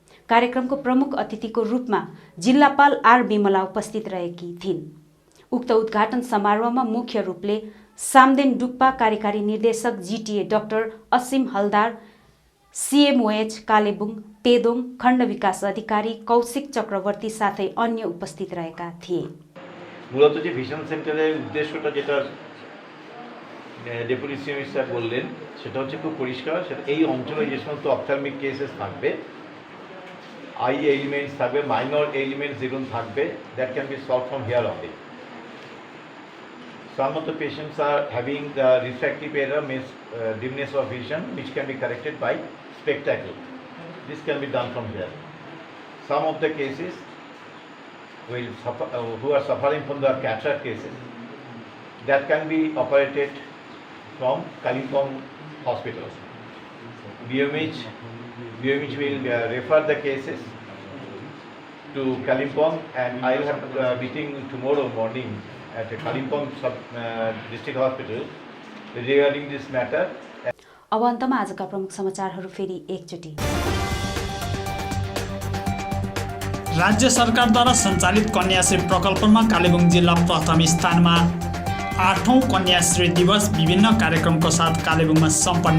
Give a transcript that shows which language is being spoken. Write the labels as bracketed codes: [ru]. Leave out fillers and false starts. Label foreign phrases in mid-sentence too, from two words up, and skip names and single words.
[ne] कार्यक्रमको प्रमुख अतिथिको रूपमा जिल्लापाल आर बिमला उपस्थित रहेकी थिइन्। उक्त उद्घाटन समारोहमा मुख्य रूपले सामदेन डुक्पा कार्यकारी निर्देशक जिटिए डाक्टर असीम हलदार, CMOH कालेबुङ पेदोङ खण्ड विकास अधिकारी कौशिक चक्रवर्ती साथै अन्य उपस्थित रहेका थिए। [bn] মূলত যে ভিশন সেন্টারের উদ্দেশ্যটা যেটা [en] deputy CM [bn] স্যার বললেন সেটা হচ্ছে খুব পরিষ্কার। সেটা এই অঞ্চলে যে সমস্ত [en] ophthalmic cases [bn] থাকবে, [en] eye elements [bn] থাকবে, [en] minor elements [bn] যেগুলো থাকবে, [en] that can be solve from here only. Some of the patients are having the refractive error, means dimness of vision, which can be corrected by spectacle. This can be done from here. Some of the cases will suffer, who are suffering from the cataract cases, that can be operated from Kalimpong hospital. BMH will refer the cases to Kalimpong, and I will have a meeting tomorrow morning at Kalimpong district hospital regarding this matter. [ne] अब अन्तमा आजका प्रमुख समाचारहरू फेरि एकचोटि। राज्य सरकारद्वारा सञ्चालित कन्याश्री प्रकल्पमा कालेबुङ जिल्ला प्रथम स्थानमा। 8औं कन्याश्री दिवस विभिन्न कार्यक्रमको साथ कालेबुङमा सम्पन्न।